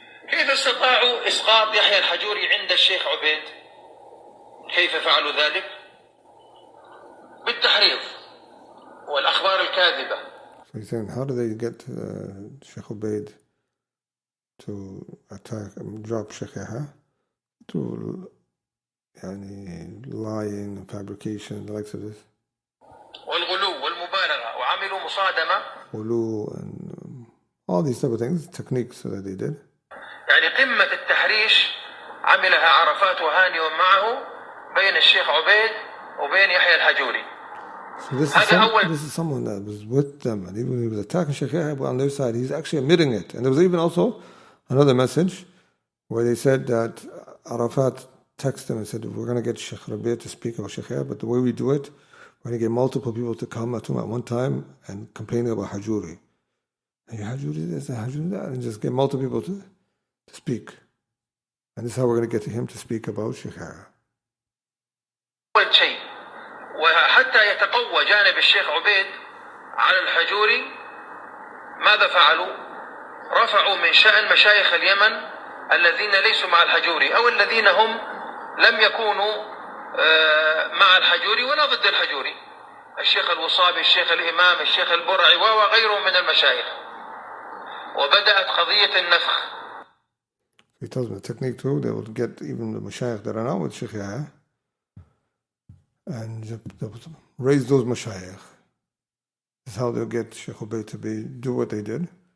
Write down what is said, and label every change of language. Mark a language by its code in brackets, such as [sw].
[ar] كيف استطاعوا إسقاط يحيى الحجوري عند الشيخ عبيد؟ كيف فعلوا ذلك؟ بالتحريض والأخبار الكاذبة. [en] So he's saying, how do they get Sheikh Ubayd to attack and drop Sheikh Yahya? Through lying and fabrication, the likes of this. [ar] والغلو والمبالغة وعملوا مصادمة. [en] Ghulu and all these type of things, techniques that they did. [ar] يعني قمة التحريش عملها عرفات وهاني ومعه بين الشيخ عبيد وبين يحيى الحجوري. [en] So this is someone that was with them, and even when he was attacking Sheikh Yahya, but on their side, he's actually admitting it. And there was even also another message where they said that Arafat texted him and said, we're going to get Sheikh Rabi' to speak about Sheikh Yahya, but the way we do it, we're going to get multiple people to come to him at one time and complaining about Hajuri. And Hajuri this and Hajuri that, and just get multiple people to speak. And this is how we're going to get to him to speak about Sheikh Yahya. [ar] أول شيء وحتى يتقوى جانب الشيخ عبيد على الحجوري ماذا فعلوا؟ رفعوا من شأن مشايخ اليمن الذين ليسوا مع الحجوري أو الذين هم لم يكونوا مع الحجوري ولا ضد الحجوري. الشيخ الوصابي، الشيخ الإمام، الشيخ البرعي وغيرهم من المشايخ. وبدأت قضية النفخ. [en] He tells me the technique too, they will get even the mashayikh that are not with Sheikh Yahya and they'll raise those mashayikh. This is how they'll get Sheikh Ubayd to do what they did.